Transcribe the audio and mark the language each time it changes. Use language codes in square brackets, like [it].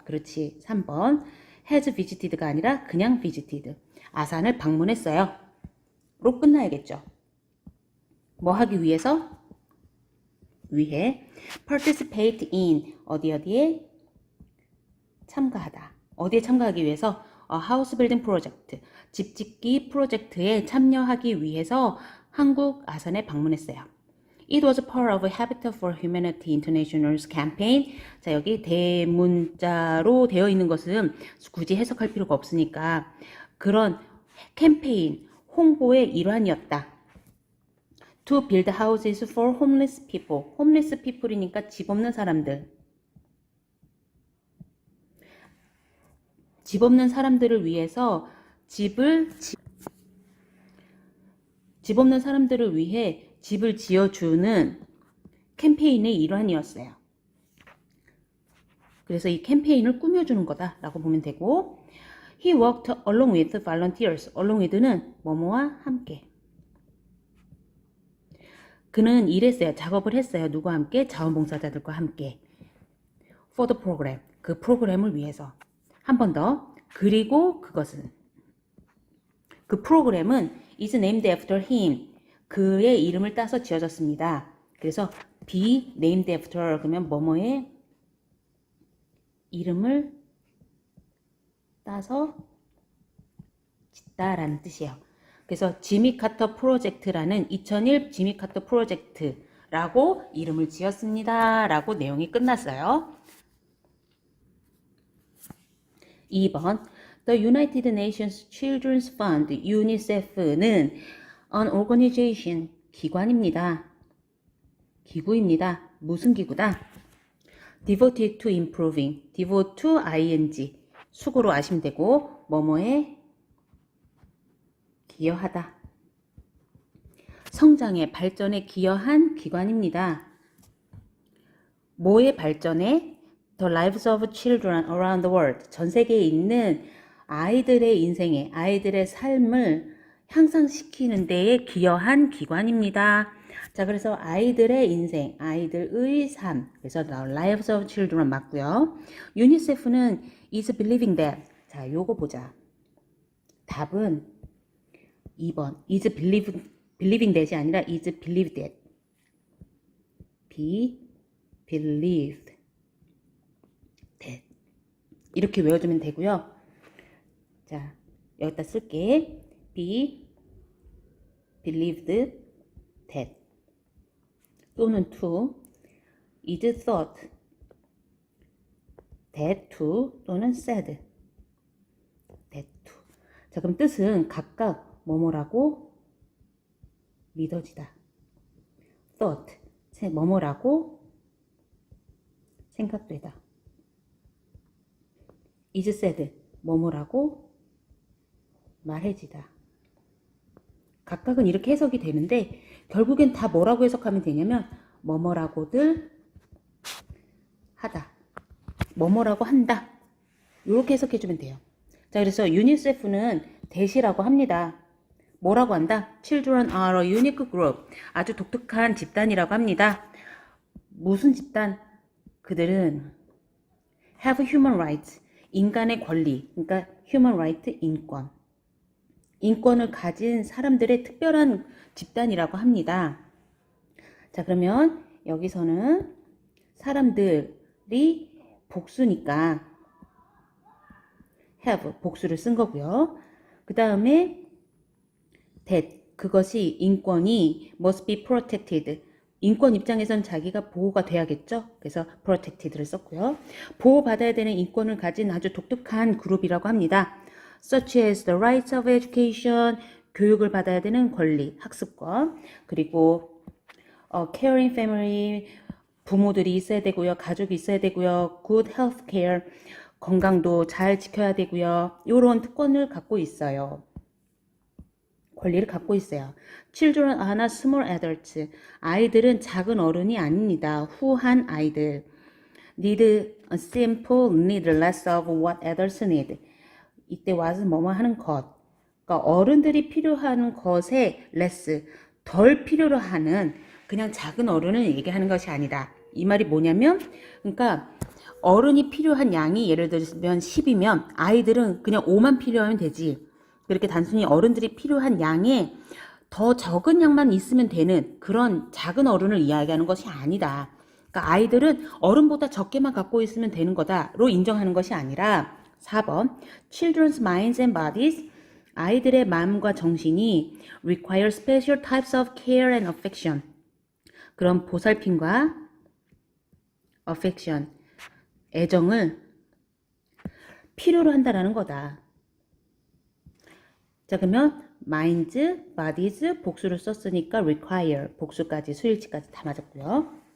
[ko] 그렇지, 3번 has visited가 아니라 그냥 visited 아산을 방문했어요 로 끝나야겠죠. 뭐 하기 위해서? 위해 participate in 어디에 참가하다. 어디에 참가하기 위해서? [en] house building project, [ko] 집 짓기 프로젝트에 참여하기 위해서 한국 아산에 방문했어요. [en] It was part of a Habitat for Humanity International's campaign. [ko] 자, 여기 대문자로 되어 있는 것은 굳이 해석할 필요가 없으니까 그런 캠페인, 홍보의 일환이었다. [en] To build houses for homeless people. [ko] homeless people이니까 집 없는 사람들. 집 없는 사람들을 위해서 집 없는 사람들을 위해 집을 지어주는 캠페인의 일환이었어요. 그래서 이 캠페인을 꾸며주는 거다라고 보면 되고, [en] He worked along with volunteers. [ko] along with는 뭐뭐와 함께. 그는 일했어요. 작업을 했어요. 누구와 함께? 자원봉사자들과 함께. [en] For the program. [ko] 그 프로그램을 위해서. 한 번 더. 그리고 그것은. 그 프로그램은 [en] is named after him. [ko] 그의 이름을 따서 지어졌습니다. 그래서 be named after 그러면 뭐뭐의 이름을 따서 짓다라는 뜻이에요. 그래서 지미 카터 프로젝트라는 2001 지미 카터 프로젝트라고 이름을 지었습니다. 라고 내용이 끝났어요. [en] 2번 The United Nations Children's Fund, UNICEF는 an organization, 기관입니다. [ko] 기구입니다. 무슨 기구다? [en] Devoted to improving, devote to ing, [ko] 수고로 아시면 되고 뭐뭐에 기여하다. 성장에, 발전에 기여한 기관입니다. 뭐의 발전에? [en] The lives of children around the world. [ko] 전 세계에 있는 아이들의 인생에, 아이들의 삶을 향상시키는 데에 기여한 기관입니다. 자, 그래서 아이들의 인생, 아이들의 삶. 그래서 the lives of children 맞고요. 유니세프는 [en] is believing that. [ko] 자, 요거 보자. 답은 2번. [en] is believing that [ko] 이 아니라 [en] is believed that. be believed that. [ko] 이렇게 외워주면 되고요. 자, 여기다 쓸게. [en] be believed that 또는 to is thought that to 또는 said that to. [ko] 자, 그럼 뜻은 각각 뭐뭐라고 믿어지다. thought 뭐뭐라고 생각되다. is said 뭐뭐라고 말해지다. 각각은 이렇게 해석이 되는데 결국엔 다 뭐라고 해석하면 되냐면 뭐뭐라고들 하다. 뭐뭐라고 한다. 이렇게 해석해주면 돼요. 자, 그래서 유니세프는 대시라고 합니다. 뭐라고 한다? [en] Children are a unique group. [ko] 아주 독특한 집단이라고 합니다. 무슨 집단? [en] 그들은 have human rights. [ko] 인간의 권리. 그러니까 human right, 인권. 인권을 가진 사람들의 특별한 집단이라고 합니다. 자, 그러면 여기서는 사람들이 복수니까 have, 복수를 쓴 거고요. 그 다음에 that, 그것이 인권이 [en] must be protected. [ko] 인권 입장에선 자기가 보호가 돼야겠죠. 그래서 protected를 썼고요. 보호받아야 되는 인권을 가진 아주 독특한 그룹이라고 합니다. [en] such as the rights of education, [ko] 교육을 받아야 되는 권리, 학습권, 그리고 caring family, 부모들이 있어야 되고요, 가족이 있어야 되고요, [en] good health care, [ko] 건강도 잘 지켜야 되고요, 이런 특권을 갖고 있어요. 권리를 갖고 있어요. [en] Children are not small adults. [ko] 아이들은 작은 어른이 아닙니다. 후한 아이들. [en] Need a simple, need less of what adults need. [ko] 이때 와서 뭐뭐 하는 것. 그러니까 어른들이 필요한 것에 less, 덜 필요로 하는 그냥 작은 어른을 얘기하는 것이 아니다. 이 말이 뭐냐면, 그러니까 어른이 필요한 양이 예를 들면 10이면 아이들은 그냥 5만 필요하면 되지. 그렇게 단순히 어른들이 필요한 양에 더 적은 양만 있으면 되는 그런 작은 어른을 이야기하는 것이 아니다. 그러니까 아이들은 어른보다 적게만 갖고 있으면 되는 거다로 인정하는 것이 아니라 [en] 4번 Children's minds and bodies [ko] 아이들의 마음과 정신이 [en] require special types of care and affection. [ko] 그런 보살핌과 affection, 애정을 필요로 한다라는 거다. 자, 그러면 minds, bodies 복수를 썼으니까 require 복수까지 수일치까지 다 맞았고요.